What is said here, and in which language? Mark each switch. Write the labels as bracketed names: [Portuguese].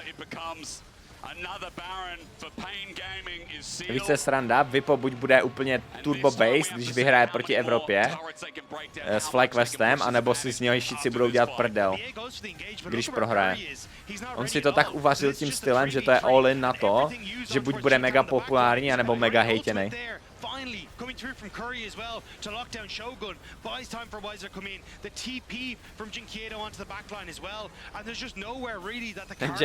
[English] It becomes another Baron for Pain Gaming is sealed. [Czech] Více sranda, Vipo buď bude úplně turbo based, když vyhraje proti Evropě s FlyQuestem, anebo si z něho šici budou dělat prdel, když prohraje. On si to tak uvařil tím stylem, že to je all in na to, že buď bude mega populární, anebo mega hejtěnej. [English] Finally coming through from Curry as well to lock down Shogun, buys time for Weiser to come in. The TP from Jinkieto onto the backline as well, and there's just nowhere really that the